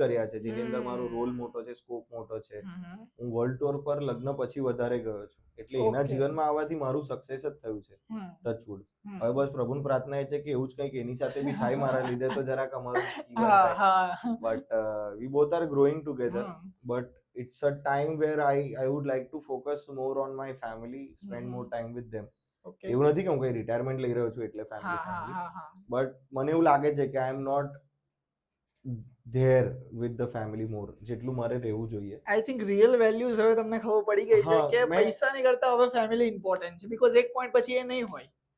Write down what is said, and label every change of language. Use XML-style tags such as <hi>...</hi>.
<gu>કર્યા છે જેની અંદર મારો રોલ હમ. મોટો છે, સ્કોપ મોટો છે, હમ. હું વર્લ્ડ ટૂર પર લગ્ન પછી વધારે ગયો છું. એટલે એના</gu> <en>Okay.</en> <gu>જીવનમાં આવવાથી મારું સક્સેસ જ થયું છે, હમ.</gu> <en>Touch wood. હમ.</en> <gu>હવે બસ પ્રભુની પ્રાર્થના એ છે કે એવું જ કંઈક એની સાથે બી થાય મારા લીધે તો જરાક અમારું જીવન હા, થાય. હા.</gu> <en>But we both are growing together. Hmm. But it's a time where I would like to focus more on my family, spend more time with them. Okay.</en> <gu>એવું નથી કે હું કઈ રિટાયરમેન્ટ લઈ રહ્યો છું એટલે હા, ફેમિલી હા, ફેમિલી, હા, હા. બટ મને એવું લાગે છે કે</gu> <en>I am not there with the family more</en> <gu>જેટલું મારે રહેવું જોઈએ.</gu> <en>I think real values</en> <gu>હવે તમને ખબર પડી ગઈ છે હા, કે મેં પૈસાની કરતા હવે ફેમિલી ઇમ્પોર્ટન્ટ છે, બીકોઝ એક પોઈન્ટ પછી એ નહીં હોય.</gu>